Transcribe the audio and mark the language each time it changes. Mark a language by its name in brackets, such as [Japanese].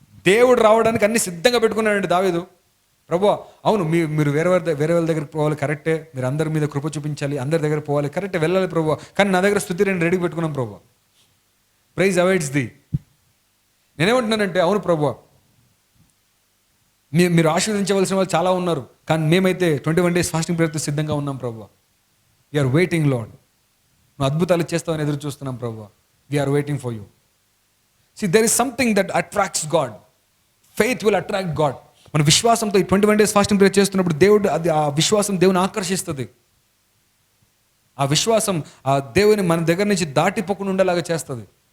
[Telugu] దేవుడు రావడానికి అన్ని సిద్ధంగా పెట్టుకున్నాడండి దావీదు. ప్రభువా అవును, మీరు వేరే వాళ్ళ దగ్గరికి పోవాలి కరెక్టే, మీరు అందరి మీద కృప చూపించాలి, అందరి దగ్గర పోవాలి కరెక్టే, వెళ్ళాలి ప్రభువా, కానీ నా దగ్గర స్తుతి నేను రెడీ పెట్టుకున్నాం ప్రభువా. [English] Praise awaits thee. [Telugu] నేనేమంటున్నానంటే, అవును ప్రభువా మీరు ఆశీర్వదించవలసిన వాళ్ళు చాలా ఉన్నారు, కానీ మేమైతే 21 days ఫాస్టింగ్ ప్రేయర్తో సిద్ధంగా ఉన్నాం ప్రభువా. [English] we're waiting lord, [Telugu] నువ్వు అద్భుతాలు చేస్తావని ఎదురు చూస్తున్నాం ప్రభువా. [English] We're waiting for you. See, there is something that attracts God. Faith will attract God. [Telugu] మన విశ్వాసంతో ఈ 21 days ఫాస్టింగ్ ప్రేయర్ చేస్తున్నప్పుడు దేవుడు ఆ విశ్వాసం దేవుని ఆకర్షిస్తుంది. ఆ విశ్వాసం ఆ దేవుని మన దగ్గర నుంచి దాటిపోకుండా ఉండేలాగా చేస్తుంది.